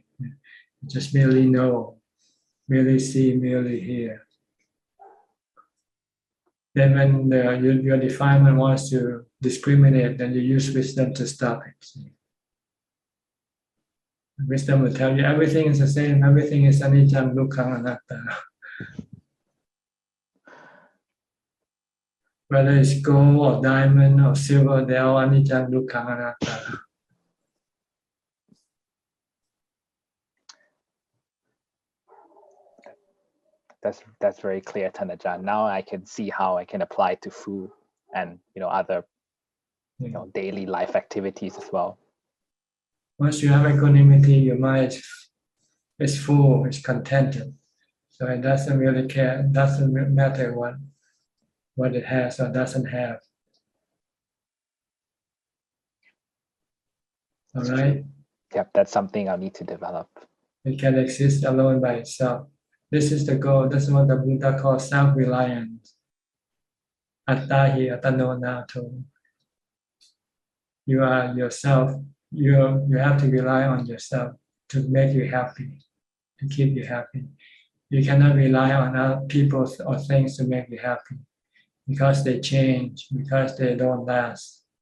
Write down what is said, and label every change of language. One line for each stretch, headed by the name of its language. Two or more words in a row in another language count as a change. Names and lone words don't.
English: It just merely know, merely see, merely hear. Then when your defilement wants to discriminate, then you use wisdom to stop it. Wisdom will tell you everything is the same, everything is
Pali: anicca, dukkha, anatta.
English: Whether it's gold or diamond or silver, they're all
Pali: anicca, dukkha, anatta.
English: That's very clear, Thanajan. Now I can see how I can apply to food and other daily life activities as well. Once you have equanimity, your mind is full, is contented. So it doesn't really care, it doesn't matter what it has or doesn't have. All right? Yep, that's something I'll need to develop. It can exist alone by itself. This is the goal. This is what the Buddha calls self-reliance.
Pali: Attahi atano nato.
English: You are yourself. You have to rely on yourself to make you happy, to keep you happy. You cannot rely on other people or things to make you happy because they change, because they don't last.